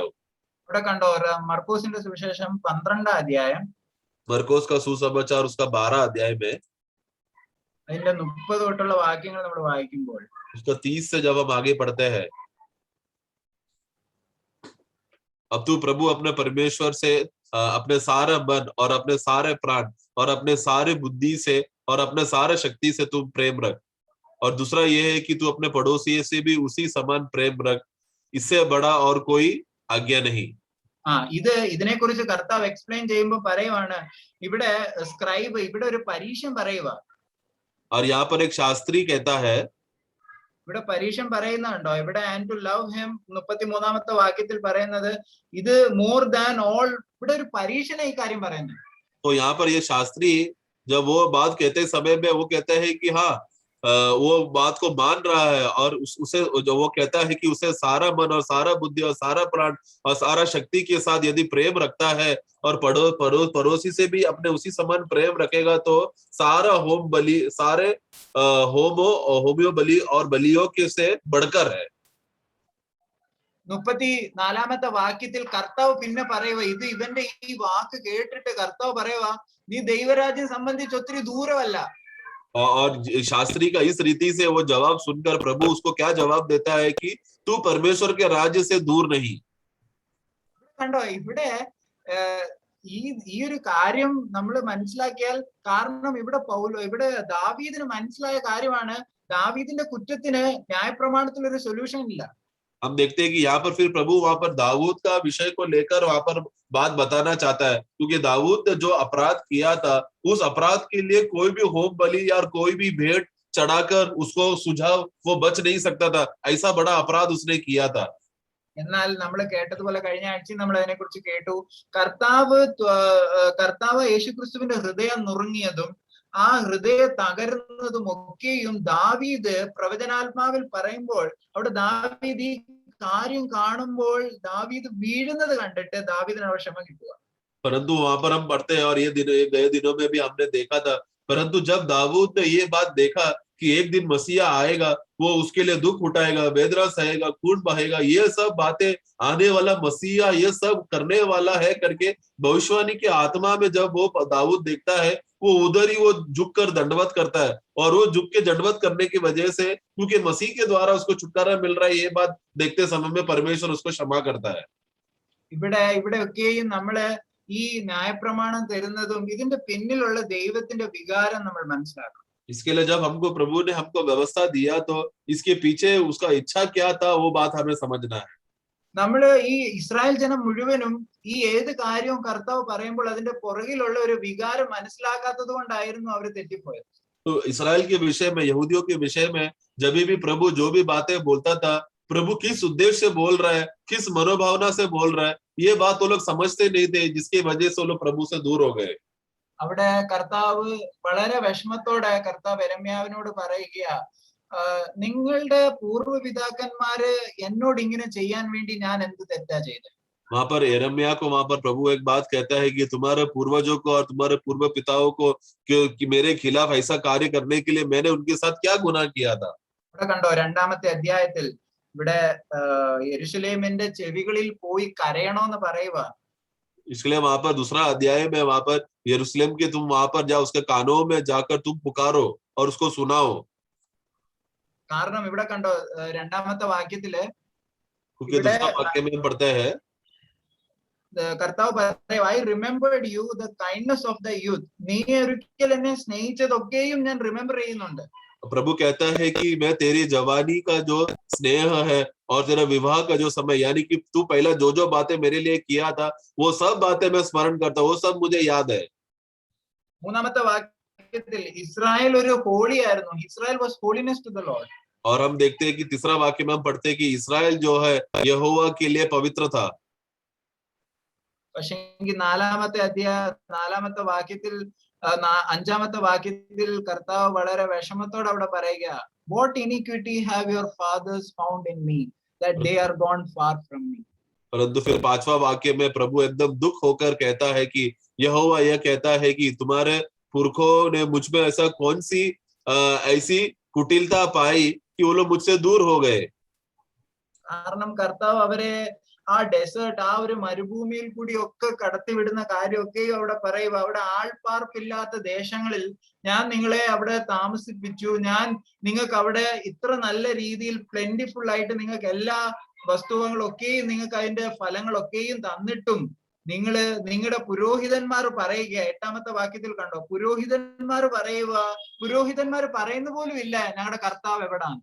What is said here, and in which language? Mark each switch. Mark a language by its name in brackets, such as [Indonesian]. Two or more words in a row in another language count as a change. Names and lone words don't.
[Malayalam] ഇവിടെ കണ്ടോ, മർക്കോസിന്റെ സുവിശേഷം 12-ാം അധ്യായം [Hindi] मरकोस का सुसमाचार उसका 12 अध्याय में [Malayalam] അതിന്റെ 30 തൊട്ടുള്ള വാക്യങ്ങൾ നമ്മൾ വായിക്കുമ്പോൾ [Hindi] उसका 30 से जब हम आगे पढ़ते हैं, अब तू प्रभु अपने परमेश्वर से अपने सारे मन और अपने सारे प्राण और अपने सारे बुद्धि से और अपने सारे शक्ति से तू प्रेम रख, और दूसरा ये है कि तू अपने पड़ोसी से भी उसी समान प्रेम रख, इससे बड़ा और कोई आज्ञा नहीं। [Malayalam] ഇതിനെ കുറിച്ച് കർത്താവ് എക്സ്പ്ലെയിൻ ചെയ്യുമ്പോൾ പറയുവാണ്, ഇവിടെ സ്ക്രൈബ് ഇവിടെ ഒരു പരീക്ഷം പറയുക. [Hindi] और यहाँ पर एक शास्त्री कहता है, [Malayalam] ഇവിടെ പരീക്ഷം പറയുന്നുണ്ടോ, ഇവിടെ [English] and to love him [Malayalam] 33-ാമത്തെ വാക്യത്തിൽ പറയുന്നത് ഇത് [English] more than all, [Malayalam] ഇവിടെ ഒരു പരീക്ഷണ ഈ കാര്യം പറയുന്നത്. [Hindi] तो यहाँ पर ये शास्त्री जब वो बात कहते समय में वो कहता है कि हाँ वो बात को मान रहा है और उसे जो वो कहता है कि उसे सारा मन और सारा बुद्धि और सारा प्राण और सारा शक्ति के साथ यदि प्रेम रखता है और पड़ोसी से भी अपने उसी समान प्रेम रखेगा तो सारा होम बलि, सारे होमियो बलि और बलियों के से बढ़कर है। [Malayalam] 34-ാമത്തെ വാക്യത്തിൽ കർത്താവ് പിന്നെ പറയുക, ഇവന്റെ ഈ വാക്ക് കേട്ടിട്ട് കർത്താവ് പറയുക നീ ദൈവരാജ്യം സംബന്ധിച്ച് ഒത്തിരി ദൂരമല്ല. [Hindi] और शास्त्री का इस रीति से वो जवाब सुनकर प्रभु उसको क्या जवाब देता है कि तू परमेश्वर के राज्य से दूर नहीं। [Malayalam] കണ്ടോ, ഇവിടെ ഈ ഒരു കാര്യം നമ്മൾ മനസ്സിലാക്കിയാൽ, കാരണം ഇവിടെ ദാവീദിന് മനസ്സിലായ കാര്യമാണ്, ദാവീദിന്റെ കുറ്റത്തിന് ന്യായപ്രമാണത്തിൽ ഒരു സൊല്യൂഷൻ ഇല്ല. [Hindi] हम देखते हैं कि यहाँ पर फिर प्रभु वहां पर दाऊद का विषय को लेकर वहां पर बात बताना चाहता है, क्योंकि दाऊद ने जो अपराध किया था उस अपराध के लिए कोई भी होम बलि या कोई भी भेंट चढ़ाकर उसको सुझाव वो बच नहीं सकता था, ऐसा बड़ा अपराध उसने किया था। [Malayalam] എന്നാൽ നമ്മൾ കേട്ടതുപോലെ കഴിഞ്ഞ ആഴ്ച നമ്മൾ അതിനെ കുറിച്ച് കേട്ടു, കർത്താവ് യേശുക്രിസ്തുവിന്റെ ഹൃദയം നുറുങ്ങിയതും ആ ഹൃദയ തകരുന്നതും ഒക്കെയും ദാവീദ് പ്രവചനാത്മാവിൽ പറയുമ്പോൾ അവിടെ ദാവീദ് ഈ കാര്യം കാണുമ്പോൾ ദാവീദ് വീഴുന്നത് കണ്ടിട്ട് ദാവീദിന് അവിടെ ക്ഷമ കിട്ടുക. [Hindi] परंतु वहां पर हम पढ़ते हैं और ये गए दिनों में भी हमने देखा था, परंतु जब दाऊद ने ये बात देखा कि एक दिन मसीहा आएगा, वो उसके लिए दुख उठाएगा, वेदना सहेगा, खून बहेगा, ये सब बातें आने वाला मसीहा ये सब करने वाला है करके भविष्यवाणी की आत्मा में जब वो दाऊद देखता है वो उधर ही वो झुक कर दंडवत करता है, और वो झुक के दंडवत करने की वजह से क्योंकि मसीह के द्वारा उसको छुटकारा मिल रहा है, ये बात देखते समय में परमेश्वर उसको क्षमा करता है। [Malayalam] ഇവിടെയൊക്കെയും നമ്മള് ഈ ന്യായപ്രമാണം തരുന്നതും ഇതിന്റെ പിന്നിലുള്ള ദൈവത്തിന്റെ വികാരം നമ്മൾ മനസ്സിലാക്കണം. [Hindi] इसके लिए जब हमको प्रभु ने हमको व्यवस्था दिया तो इसके पीछे उसका इच्छा क्या था वो बात हमें समझना है। [Malayalam] നമ്മള് ഈ ഇസ്രായേൽ ജനം മുഴുവനും ഈ ഏത് കാര്യവും കർത്താവ് പറയുമ്പോൾ അതിന്റെ പുറകിലുള്ള ഒരു വികാരം മനസ്സിലാക്കാത്തത് കൊണ്ടായിരുന്നു അവർ തെറ്റിപ്പോയത്. [Hindi] तो इसराइल के विषय में, यहूदियों के विषय में जब भी प्रभु जो भी बातें बोलता था प्रभु किस उद्देश्य से बोल रहा है, किस मनोभावना से बोल रहा है, ये बात वो लोग समझते नहीं थे, जिसकी वजह से वो लोग प्रभु से दूर हो गए। [Malayalam] അവിടെ കർത്താവ് വളരെ വിഷമത്തോടെ കർത്താവ് യെരമ്യാവിനോട് പറയുകയാ, നിങ്ങളുടെ പൂർവ്വപിതാക്കന്മാര് എന്നോട് ഇങ്ങനെ ചെയ്യാൻ വേണ്ടി ഞാൻ എന്ത് തെറ്റാ ചെയ്തത്? [Hindi] वहां पर यिर्मयाह को वहां पर प्रभु एक बात कहता है कि तुम्हारे पूर्वजों को और तुम्हारे पूर्व पिताओं को कि मेरे खिलाफ ऐसा कार्य करने के लिए मैंने उनके साथ क्या गुनाह किया था। [Malayalam] ഇവിടെ कണ്ടോ 2-ാമത്തെ അധ്യായത്തിൽ ഇവിടെ യെരുശലേമിന്റെ ചെവികളിൽ പോയി കരയണോന്ന് പറയുക. [Hindi] इसलिए वहां पर दूसरा अध्याय में वहां पर यरूशलेम के तुम वहां पर जाओ, उसके कानों में जाकर तुम पुकारो और उसको सुनाओ। [Malayalam] കാരണം ഇവിടെ കണ്ടോ 2-ാമത്തെ വാക്യത്തില് [Hindi] क्योंकि [Malayalam] ഇവിടെ [Hindi] दूसरा वाक्य में हम पढ़ते हैं, [Malayalam] കർത്താവ് പറയും, [English] I remembered you the kindness of the youth. [Malayalam] നീ ഒരിക്കൽ എന്നെ സ്നേഹിച്ചതൊക്കെയും ഞാൻ റിമെമ്പർ ചെയ്യുന്നുണ്ട്. [Hindi] प्रभु कहता है कि मैं तेरी जवानी का जो स्नेह है और तेरा विवाह का जो समय, यानी कि तू पहला जो जो बातें मेरे लिए किया था वो सब बातें मैं स्मरण करता हूँ, वो सब मुझे याद है। [Malayalam] 3-ാമത്തെ വാക്യത്തിൽ ഇസ്രായേൽ ഒരു ഹോളി ആയിരുന്നു. [English] Israel was holiness to the Lord. [Hindi] और हम देखते हैं कि तीसरा वाक्य में हम पढ़ते हैं कि इसराइल जो है यहोवा के लिए पवित्र था। [Malayalam] പക്ഷേ 4-ാമത്തെ വാക്യത്തിൽ 5-ാമത്തെ വാക്യത്തിൽ കർത്താവ് വളരെ വിഷമത്തോടെ അവിടെ പറയുക, [English] What iniquity have your fathers found in me that they are gone far from me. [Hindi] परंतु फिर 5वां वाक्य में प्रभु एकदम दुख होकर कहता है कि यहोवा यह कहता है कि तुम्हारे पुरखों ने मुझ में ऐसा कौन सी ऐसी कुटिलता पाई कि वो लोग मुझसे दूर हो गए। [Malayalam] കാരണം കർത്താവ് അവരെ ആ ഡെസേർട്ട്, ആ ഒരു മരുഭൂമിയിൽ കൂടി ഒക്കെ കടത്തിവിടുന്ന കാര്യമൊക്കെയും അവിടെ പറയുക, അവിടെ ആൾപ്പാർപ്പില്ലാത്ത ദേശങ്ങളിൽ ഞാൻ നിങ്ങളെ അവിടെ താമസിപ്പിച്ചു, ഞാൻ നിങ്ങൾക്ക് അവിടെ ഇത്ര നല്ല രീതിയിൽ പ്ലെന്റിഫുൾ ആയിട്ട് നിങ്ങൾക്ക് എല്ലാ വസ്തുവകളൊക്കെയും നിങ്ങൾക്ക് അതിന്റെ ഫലങ്ങളൊക്കെയും തന്നിട്ടും നിങ്ങളുടെ പുരോഹിതന്മാർ പറയുക, 8-ാമത്തെ വാക്യത്തിൽ കണ്ടോ, പുരോഹിതന്മാർ പറയുന്ന പോലും ഇല്ല ഞങ്ങളുടെ കർത്താവ് എവിടാണ്.